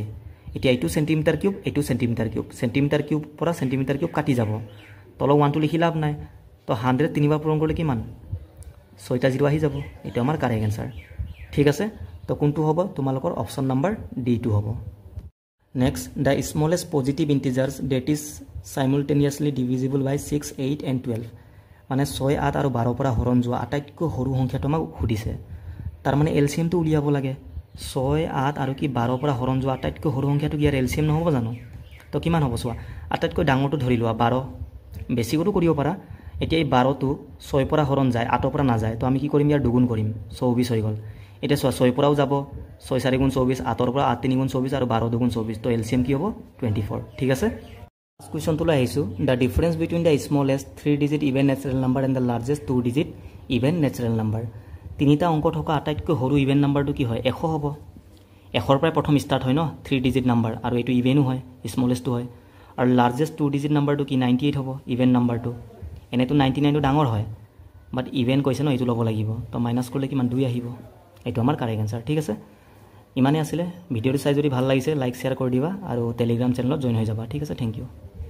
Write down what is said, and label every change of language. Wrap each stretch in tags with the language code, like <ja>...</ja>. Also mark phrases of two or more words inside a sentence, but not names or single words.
<as>এতিয়া এইটো সেন্টিমিটাৰ কিউব এইটো সেন্টিমিটাৰ কিউব পৰা সেন্টিমিটাৰ কিউব কাটি যাব তল 1 টো লিখি লাভ নাই তো 100 তিনিবাৰ পূৰণ কৰিলে কিমান 6টা 0 আহি যাব এটা আমাৰ</as> <en>correct answer</en> <as>ঠিক আছে তো কোনটো হ'ব তোমালোকৰ</as> <en>option number D two</en> <as>হ'ব নেক্সট</as> <en>the smallest positive integers that is simultaneously divisible by 6 8 and 12</en> <as>মানে 6 8 আৰু 12 পৰা হৰণ যোৱা আটাইতকৈ সৰু সংখ্যাটো আমাক সুধিছে তাৰ মানে এলসিএম টো উলিয়াব লাগে 6 8 আৰু কি 12 পৰা হৰণ যোৱা আটাইতকৈ সৰু সংখ্যাটো কি এলসিএম নহব জানো তো কিমান হ'ব চোৱা আটাইতকৈ ডাঙৰটো ধৰি লোৱা 12 বেছিকটো কৰিব পাৰা এতিয়া এই 12 টো 6 পৰা হৰণ যায় 8 পৰা না যায় তো আমি কি কৰিম ইয়াৰ দুগুণ কৰিম 24 হৈ গল এতিয়া 6 পৰাও যাব 6 4 গুণ 24 8 ৰ পৰা 8 3 গুণ 24 আৰু 12 দুগুণ 24 তো এলসিএম কি হ'ব 24 ঠিক আছে</as> <en>first question</en> <as>তো লৈ আহিছো</as> <en>the difference between the smallest 3 digit even natural number and the largest 2 digit even natural number</en> <as>তিনিটা অংক থকা আটাইতকৈ সৰু</as> <en>even numberটো</en> <as>কি হয় 100 হ'ব 100 ৰ পৰা প্ৰথম স্টাৰ্ট হয় ন</as> <en>3 digit number</en> <as>আৰু এটো ইভেনো হয় স্মলেষ্টটো হয় আৰু</as> <en>largest 2 digit numberটো</en> <as>কি 98 হ'ব</as> <en>even numberটো</en> <as>এনেটো 99 টো ডাঙৰ হয়</as> <en>but even</en> <as>কৈছে ন এটো ল'ব লাগিব তো মাইনাস কৰিলে কিমান 2 আহিব এটো আমাৰ</as> <en>correct answer</en> <as>ঠিক আছে ইমানে আছিল ভিডিওটো চাই যদি ভাল লাগিছে</as> <en>like share</en> <as>কৰি দিবা আৰু টেলিগ্ৰাম চেনেলত জয়েন হৈ যাবা ঠিক আছে</as> <en>thank you</en>